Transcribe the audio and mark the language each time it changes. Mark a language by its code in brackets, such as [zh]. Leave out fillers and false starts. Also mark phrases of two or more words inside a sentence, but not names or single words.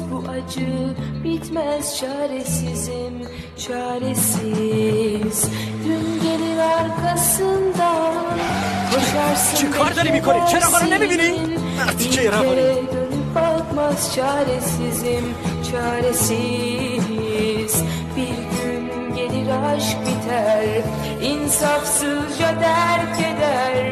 [tr] Bu acı bitmez, çaresizim çaresiz. Dün gelir arkasından koşarsın. [fa] چیکار داری میکنی؟ چراغا رو نمیبینی؟ مرتی که روانی [tr] dönüp bakmaz, çaresizim çaresiz. Bir gün gelir aşk biter, insafsızca terk eder.